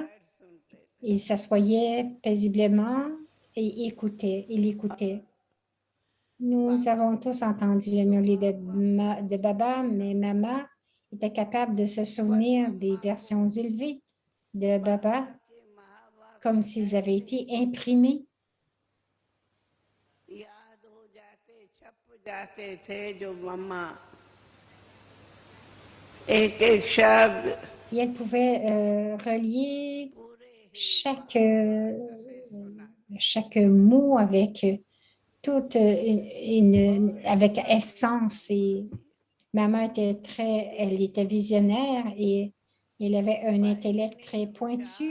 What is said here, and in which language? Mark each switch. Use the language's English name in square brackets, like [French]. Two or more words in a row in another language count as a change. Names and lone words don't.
[French] Ils s'assoyaient paisiblement et écoutaient. Il écoutait. Nous avons tous entendu le murmurer de Baba, mais maman était capable de se souvenir des versions élevées de Baba comme s'ils avaient été imprimés. [Hindi] याद हो जाते छप जाते थे जो मम्मा एक शब्द [French] Et elle pouvait relier chaque mot avec toute avec essence. Et maman elle était visionnaire et elle avait un intellect très pointu.